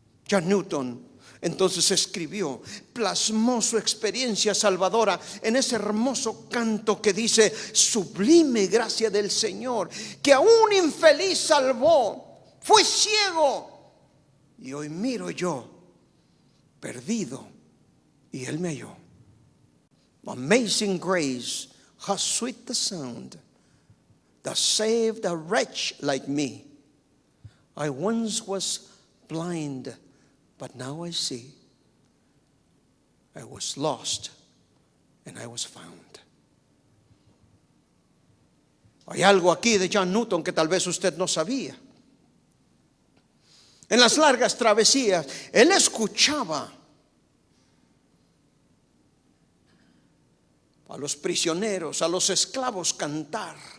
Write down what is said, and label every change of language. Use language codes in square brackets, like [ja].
[es] John Newton entonces escribió, plasmó su experiencia salvadora en ese hermoso canto que dice: sublime gracia del Señor, que a un infeliz salvó. Fui ciego y hoy miro yo, perdido, y Él me halló. [en] Amazing grace, how sweet the sound that saved a wretch like me. I once was blind, but now I see. I was lost and I was found. [es] Hay algo aquí de John Newton que tal vez usted no sabía. En las largas travesías, él escuchaba a los prisioneros, a los esclavos cantar.